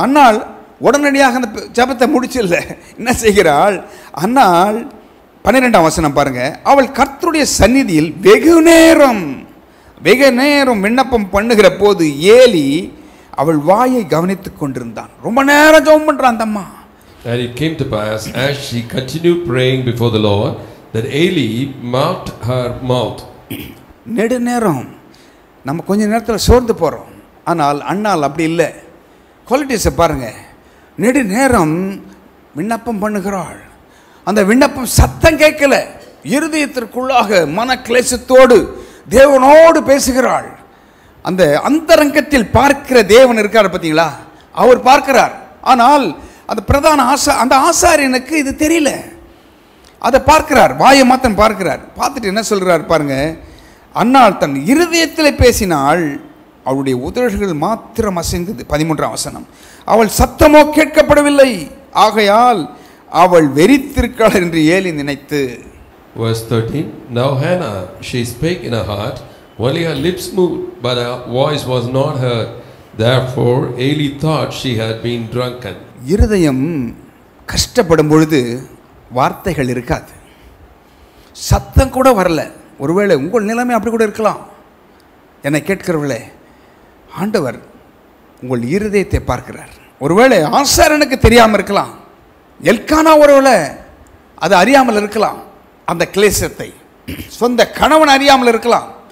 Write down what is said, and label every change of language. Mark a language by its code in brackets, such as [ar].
[ta] அன்னாள் உடனடியாக அந்த ஜபத்தை முடிச்சில்ல. என்ன செய்கிறாள் அன்னாள்? 12ஆம் வசனம் பாருங்க. அவள் கர்த்தருடைய சந்நிதியில் வெகு நேரம் விண்ணப்பம் பண்ணுகிற போது ஏலி அவள் வாயை கவனித்துக் கொண்டிருந்தான். ரொம்ப நேரம் ஜெபம் பண்றான் அந்த அம்மா. [en] And it came to pass, as she continued praying before the Lord, that Eli marked her mouth. [ta] நெடு நேரம் நம்ம கொஞ்ச நேரத்தில் சோர்ந்து போகிறோம். ஆனால் அண்ணால் அப்படி இல்லை. குவாலிட்டிஸை பாருங்க. நெடு நேரம் விண்ணப்பம் பண்ணுகிறாள். அந்த விண்ணப்பம் சத்தம் கேட்கல. இருதயத்திற்குள்ளாக மன கிளேசத்தோடு தேவனோடு பேசுகிறாள். அந்த அந்தரங்கத்தில் பார்க்கிற தேவன் இருக்கார் பார்த்தீங்களா, அவர் பார்க்கிறார். ஆனால் அந்த பிரதான அந்த ஆசாரியனுக்கு இது தெரியல. அதை பார்க்கிறார், வாயை மாத்தன் பார்க்கிறார். பார்த்துட்டு என்ன சொல்கிறார் பாருங்க. அன்னாள் தன் இருதயத்தில் பேசினாள், அவளுடைய உதடுகள் மாத்திரம் அசைந்தது. 13ஆம் வசனம். அவள் சத்தமோ கேட்கப்படவில்லை. ஆகையால் அவள் வெறித்திருக்காள் என்று ஏலி நினைத்து. [en] Verse 13. Now Hannah, she spake in her heart, only her lips moved, but her voice was not heard. Therefore Eli thought she had been drunken. [ta] இருதயம் கஷ்டப்படும் பொழுது வார்த்தைகள் இருக்காது, சத்தம் கூட வரல. ஒருவேளை உங்கள் நிலைமை அப்படி கூட இருக்கலாம். என்னை கேட்கிறவர்களே, ஆண்டவர் உங்கள் இருதயத்தை பார்க்கிறார். ஒருவேளை ஆசாரனுக்கு தெரியாமல் இருக்கலாம், எல்கானா ஒருவேளை அது அறியாமல் இருக்கலாம், அந்த கிளேசத்தை சொந்த கணவன் அறியாமல் இருக்கலாம்.